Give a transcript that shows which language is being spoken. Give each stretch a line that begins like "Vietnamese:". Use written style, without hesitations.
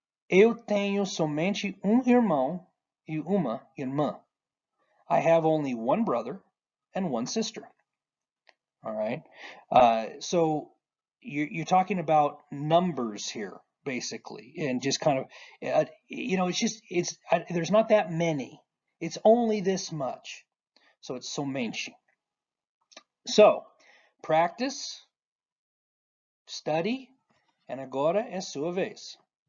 Portuguese: Eu tenho somente irmão e uma irmã.
English: I have only one brother and one sister. All right. So you're talking about numbers here, basically, and just kind of, there's not that many. It's only this much. So it's somente. So practice, study, and agora é sua vez.